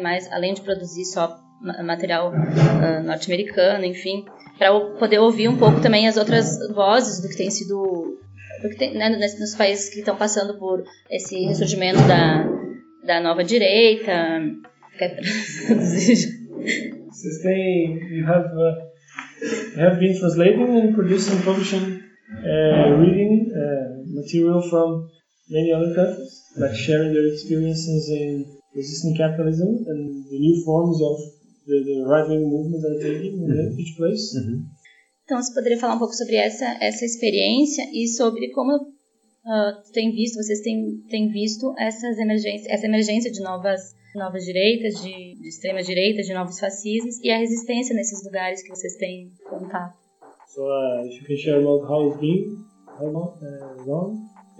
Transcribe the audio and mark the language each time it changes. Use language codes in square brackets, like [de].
[pt] Mas além de produzir só material norte-americano, enfim, para poder ouvir um pouco também as outras vozes do que tem sido, do que tem, né, nos países que estão passando por esse ressurgimento da nova direita. Quer traduzir? Vocês têm. [en] We have been translating and producing, publishing, reading material from many other countries, like sharing their experiences in resisting capitalism and the new forms of the right-wing movements are taking in each place. Mm-hmm. [pt] Então, você poderia falar um pouco sobre essa experiência e sobre como vocês têm visto essa emergência de novas direitas, de extrema direita, de novos fascismos e a resistência nesses lugares que vocês têm contato. [en] So, if you can share about how it's been, how long